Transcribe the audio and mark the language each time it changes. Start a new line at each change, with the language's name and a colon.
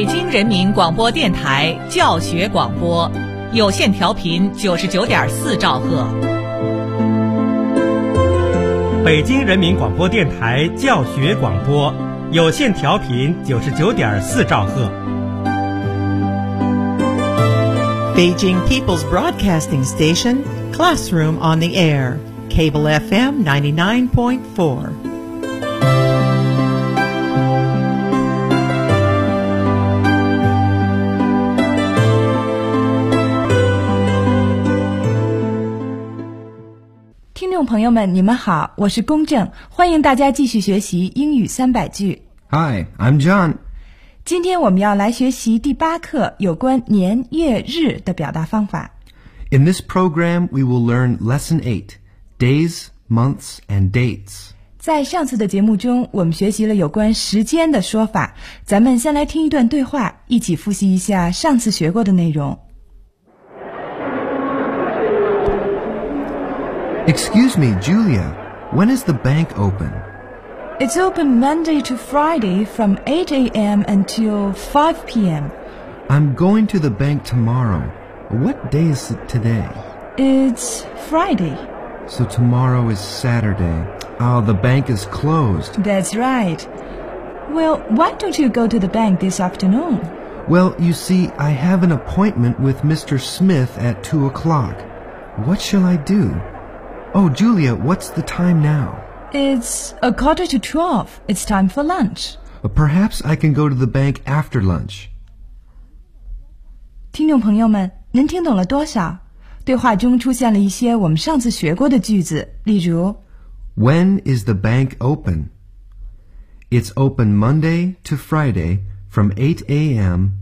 Chinese: 人民广播电台教学广播，有线调频99.4兆赫。北京人民广播电台教学广播，有线调频99.4兆赫。
English: Beijing People's Broadcasting Station, Classroom on the Air, Cable FM 99.4.
Chinese: 朋友们，你们好，我是龚正，欢迎大家继续学习英语三百句。
English: Hi, I'm John.
Chinese: 今天我们要来学习第八课有关年、月、日的表达方法。
English: In this program, we will learn Lesson 8, Days, Months, and Dates.
Chinese: 在上次的节目中，我们学习了有关时间的说法。咱们先来听一段对话，一起复习一下上次学过的内容。
English: Excuse me, Julia, when is the bank open? It's open Monday to Friday from 8 a.m. until 5 p.m. I'm going to the bank tomorrow. What day is it today? It's Friday. So tomorrow is Saturday. Oh, the bank is closed. That's right. Well, why don't you go to the bank this afternoon? Well, you see, I have an appointment with Mr. Smith at 2 o'clock. What shall I do? Oh, Julia, what's the time now? It's 11:45. It's time for lunch. Perhaps I can go to the bank after lunch.
Chinese: 听众朋友们，您听懂了多少？对话中出现了一些我们上次学过的句子，例如
English: When is the bank open? It's open Monday to Friday from 8 a.m.